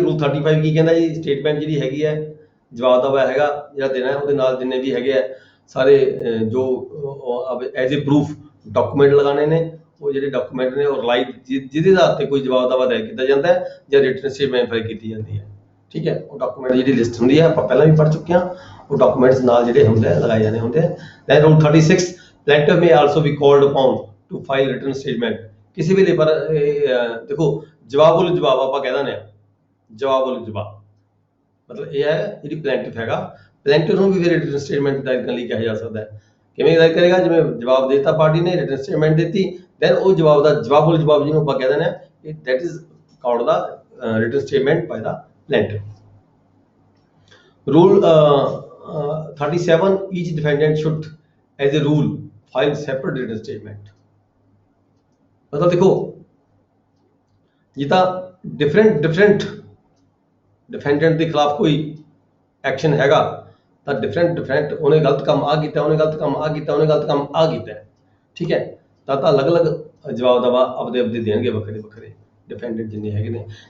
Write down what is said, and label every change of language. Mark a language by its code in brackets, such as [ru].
[pa] Rule 35 ਕੀ ਕਹਿੰਦਾ ਜੀ, statement ਜਿਹੜੀ ਹੈਗੀ ਹੈ ਜਵਾਬ ਦਾਵਾ ਹੈਗਾ ਜਿਹੜਾ ਦੇਣਾ ਹੈ, ਉਹਦੇ ਨਾਲ ਜਿੰਨੇ ਵੀ ਹੈਗੇ ਆ ਸਾਰੇ ਜੋ ਐਜ਼ ਏ ਪ੍ਰੂਫ ਡਾਕੂਮੈਂਟ ਲਗਾਣੇ ਨੇ, ਉਹ ਜਿਹੜੇ ਡਾਕੂਮੈਂਟ ਨੇ ਉਹ ਰਾਈਟ ਜਿਹਦੇ ਆਧਾਰ ਤੇ ਕੋਈ ਜਵਾਬ ਦਾਵਾ ਦਾਇਰ ਕੀਤਾ ਜਾਂਦਾ ਹੈ ਜਾਂ ਰਿਟਨ ਸਟੇਟਮੈਂਟ ਫਾਈਲ ਕੀਤੀ ਜਾਂਦੀ ਹੈ, ਠੀਕ ਹੈ। ਉਹ ਡਾਕੂਮੈਂਟ ਜਿਹੜੀ ਲਿਸਟ ਹੁੰਦੀ ਹੈ ਆਪਾਂ ਪਹਿਲਾਂ ਵੀ ਪੜ੍ਹ ਚੁੱਕੇ ਹਾਂ, ਉਹ ਡਾਕੂਮੈਂਟਸ ਨਾਲ ਜਿਹੜੇ ਹੁੰਦੇ ਆ ਲਗਾਏ ਜਾਣੇ ਹੁੰਦੇ ਆ। [en] Then rule 36 plaintiff may also be called upon to file written statement। [pa] ਕਿਸੇ ਵੇਲੇ ਪਰ ਦੇਖੋ ਜਵਾਬ ਵੱਲ ਜਵਾਬ ਆਪਾਂ ਕਹਿ ਦਿੰਦੇ ਹਾਂ, ਜਵਾਬ ਵੱਲ ਜਵਾਬ ਮਤਲਬ ਇਹ ਹੈ ਜਿਹੜੀ ਪਲੈਂਟਿਫ ਹੈਗਾ, ਪਲੈਂਟਿਫ ਨੂੰ ਵੀ ਫਿਰ ਰਿਟਨ ਸਟੇਟਮੈਂਟ ਦਾਇਰ ਕਰਨ ਲਈ ਕਿਹਾ ਜਾ ਸਕਦਾ ਹੈ। ਕਿਵੇਂ ਦਾਇਰ ਕਰੇਗਾ, ਜਿਵੇਂ ਜਵਾਬ ਦੇਤਾ ਪਾਰਟੀ ਨੇ, ਰਿਟਨ ਸਟੇਟਮੈਂਟ ਦਿੱਤੀ, ਦੈਨ ਉਹ ਜਵਾਬ ਦਾ ਜਵਾਬ ਵੱਲ ਜਵਾਬ ਜਿਹਨੂੰ ਆਪਾਂ ਕਹਿ ਦਿੰਦੇ ਹਾਂ, [en] That is called the written statement by the plaintiff। Rule 37 each defendant should as a rule file separate written statement। [hi] मतलब देखो जिदा डिफरेंट डिफेंडेंट के खिलाफ कोई एक्शन हैगा [pa] ਤਾਂ डिफरेंट ਉਹਨੇ ਗਲਤ ਕੰਮ ਆ ਕੀਤਾ, ਉਹਨੇ ਗਲਤ ਕੰਮ ਆ ਕੀਤਾ, ਉਹਨੇ ਗਲਤ ਕੰਮ ਆ ਕੀਤਾ, ਠੀਕ ਹੈ, ਤਾਂ ਅਲੱਗ-ਅਲੱਗ ਜਵਾਬ ਦਵਾ ਆਪਦੇ ਦੇਣਗੇ ਵੱਖਰੇ डिफेंडेंट जिन्ने हैगे ने।